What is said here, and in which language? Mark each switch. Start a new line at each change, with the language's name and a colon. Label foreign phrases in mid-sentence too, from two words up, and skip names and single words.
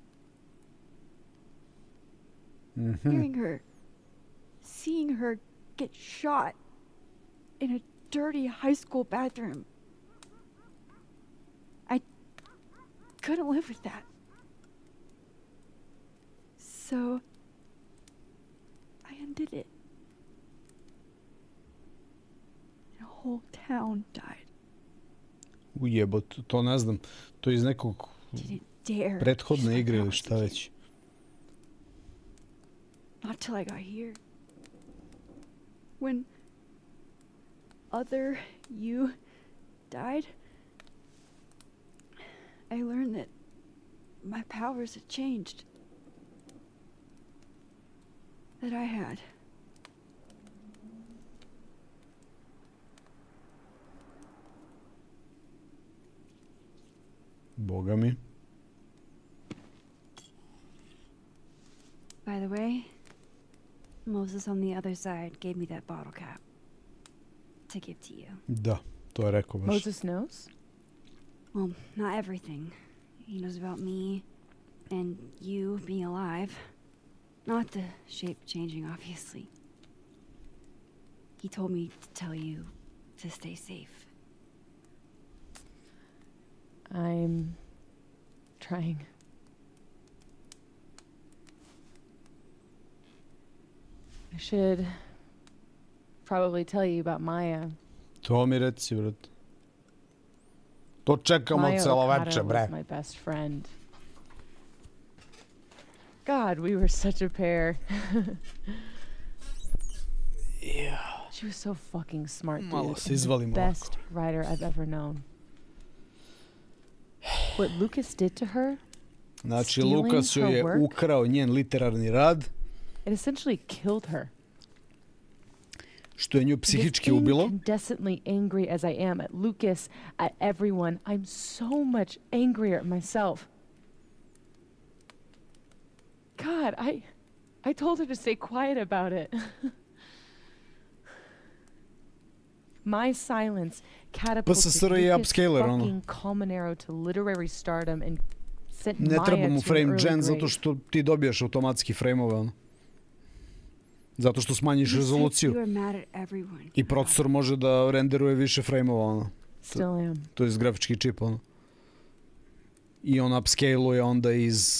English: Hearing her, seeing her get shot in a dirty high school bathroom. I couldn't live with that. So I undid it. And a whole town died.
Serbian: Ujebot, to ne znam. To je iz nekog prethodne igre ili šta već.
English: Not till I got here. When other you died, I learned that my powers had changed. That I had.
Serbian: Boga mi.
English: By the way, Moses on the other side gave me that bottle cap to give to you.
Serbian: Da, to je rekao baš.
English: Moses knows? Well, not everything. He knows about me and you being alive. Not the shape changing, obviously. He told me to tell you to stay safe. I'm trying. I should probably tell you about Maya.
Serbian: To mi reci, brat. To čekamo celo veče, bre.
English: Maya was my best friend. God, we were such a pair. Yeah. She was so fucking smart, dude.
Serbian: Malo se izvalimo.
English: Best writer I've ever known. What Lucas did to her,
Serbian: znači, Lukas joj je ukrao njen literarni rad.
English: It essentially killed her.
Serbian: Što je nju psihički ubilo.
English: Incandescently angry as I am at Lucas, at everyone, I'm so much angrier at myself. God, I told her to stay quiet about it. My silence catapulted Lucas fucking Colmenero to literary stardom and sent Maya to an early grave.
Serbian: Ne treba mu
English: frame gen
Serbian: zato što ti dobijaš automatski frame-ove, ono. Zato što smanjiš rezoluciju. I procesor može da renderuje više frame-ova, ono. To je grafički čip, ono. I on upscale-uje onda iz...